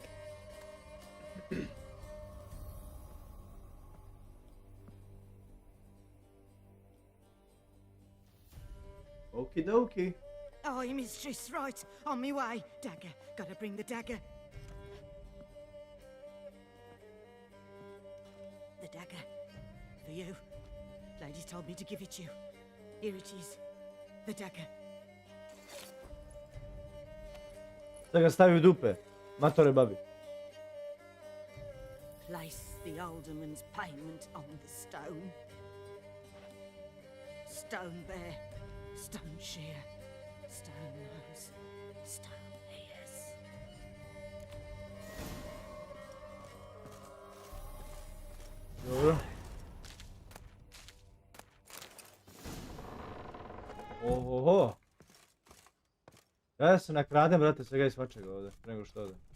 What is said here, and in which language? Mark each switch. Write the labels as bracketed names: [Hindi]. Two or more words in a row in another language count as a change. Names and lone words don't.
[English] Okie dokie. Aye, mistress, right. On me way. Dagger. Gotta bring the dagger. The dagger. For you. Ladies told me to give it you. Here it is. The dagger. [Serbian] Da ga stavi u dupe. Matore babi. [English] Place the alderman's payment on the stone. Stone bear. Stone shear. Stone nose. Stone ears. [Serbian] Dobro. Ohoho. Ja se nakradem, brate, svega i svačega ovdje, prije nego što ovdje.